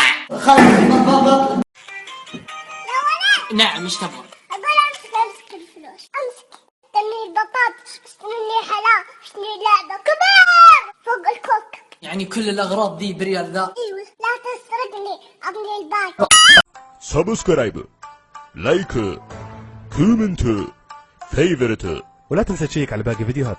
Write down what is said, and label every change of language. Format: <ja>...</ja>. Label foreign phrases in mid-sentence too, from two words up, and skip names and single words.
<ar>خلاص تفضل. يا ولد. نعم ايش تبغى؟ أقول أمسك الفلوس. أمسك. اشتري البطاطس. اشتري حلاوة. اشتري لعبة كبير فوق الكوك. يعني كل الاغراض دي بريال ذا؟ ايوه لا تسرقني ابني الباقي. サブスクライブ、لايك، كومنت، فيفرت، ولا تنسى تشيك على باقي فيديوهات.</ar>